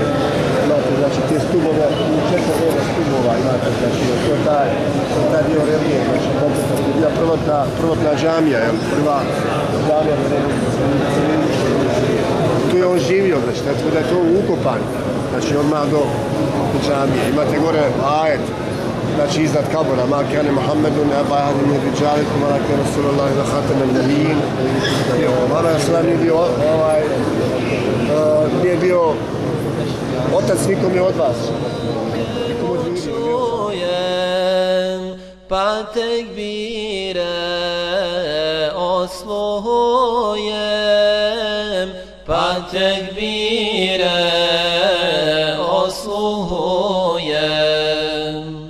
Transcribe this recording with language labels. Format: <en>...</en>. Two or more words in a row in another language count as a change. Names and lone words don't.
<bs>Imate, znači te stubove, 4 reda stubova imate, znači to je taj dio rebnije, znači kompletno. To je bila prvotna džamija, prva džamija na redu. Tu je on živio, znači tako da je to ukopan, znači odmah do džamije. Imate gore ajet, znači iznad kabora,</bs> <ar>ما كان محمد أبا أحد من رجالكم ولكن رسول الله وخاتم النبيين.</ar> <bs>Muhammed sallam nije bio otac nikom je od vas. Pa tekbire osluhujem, pa tekbire osluhujem.</bs>